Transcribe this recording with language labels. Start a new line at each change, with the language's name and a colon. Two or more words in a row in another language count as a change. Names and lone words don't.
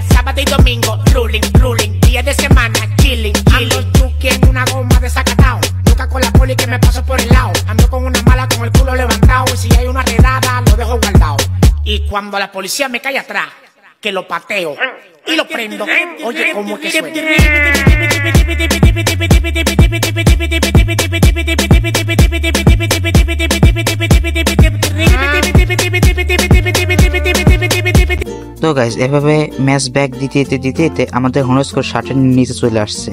Spanish: Sábado y domingo, ruling, día de semana, chilling. Ando chuki en una goma de Zacatao, nunca con la poli que me paso por el lado. Ando con una mala con el culo levantado, y si hay una redada lo dejo guardado. Y cuando la policía me cae atrás, que lo pateo y lo prendo, oye como que suena.
Bangla: তো গাইস, এভাবে
English: match back
Bangla: দিতে দিতে আমাদের
English: honor score
Bangla: 60-এর নিচে চলে আসছে।